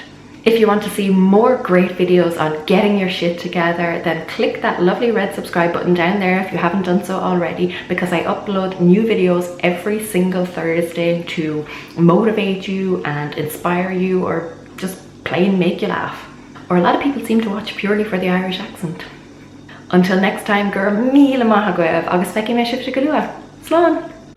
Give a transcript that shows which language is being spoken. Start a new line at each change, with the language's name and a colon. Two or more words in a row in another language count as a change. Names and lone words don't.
English: If you want to see more great videos on getting your shit together, then click that lovely red subscribe button down there if you haven't done so already, because I upload new videos every single Thursday to motivate you and inspire you, or just plain make you laugh. Or a lot of people seem to watch purely for the Irish accent. Until next time,
Irish: gur míle maith agaibh agus feici mé sibhte go luath. Slán!